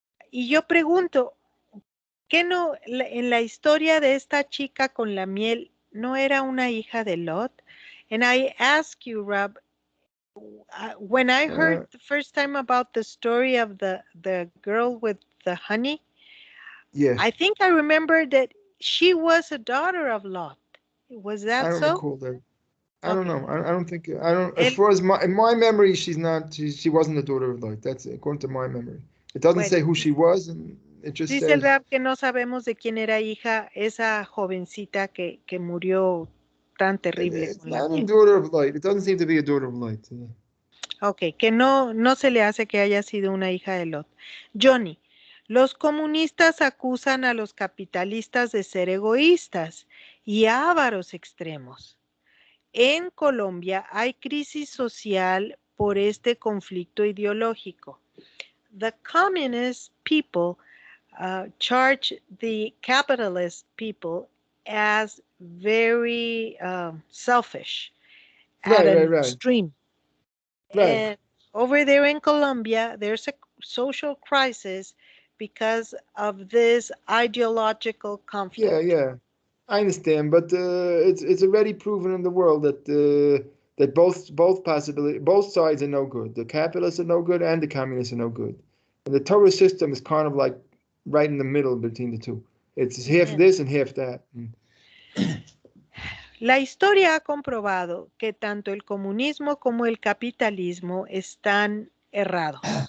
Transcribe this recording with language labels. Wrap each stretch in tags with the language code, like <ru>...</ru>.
<es>Y yo pregunto, ¿qué no en la historia de esta chica con la miel no era una hija de Lot?</es> <en>And I ask you, Rob, when I heard the first time about the story of the girl with the honey, yeah, I think I remember that she was a daughter of Lot. Was that so? I don't recall that. I don't know. I don't think. I don't. As far as in my memory, she's not. She wasn't the daughter of Lot. That's according to my memory. It doesn't say who she was, and it just</en> <es>dice</es> <en>says.</en> <es>El Rab que no sabemos de quién era hija esa jovencita que murió tan terrible.</es> <en>It's not a daughter of Light. It doesn't seem to be a daughter of Light. Yeah.</en> <es>Ok, que no se le hace que haya sido una hija de Lot. Johnny, los comunistas acusan a los capitalistas de ser egoístas y ávaros extremos. En Colombia hay crisis social por este conflicto ideológico.</es> <en>The communist people charge the capitalist people as very selfish at an extreme. Right. And over there in Colombia, there's a social crisis because of this ideological conflict. Yeah. I understand, but it's already proven in the world that both sides are no good. The capitalists are no good, and the communists are no good. And the Torah system is kind of like right in the middle between the two. It's half this and half that.</en> <es>La historia ha comprobado que tanto el comunismo como el capitalismo están errados.</es>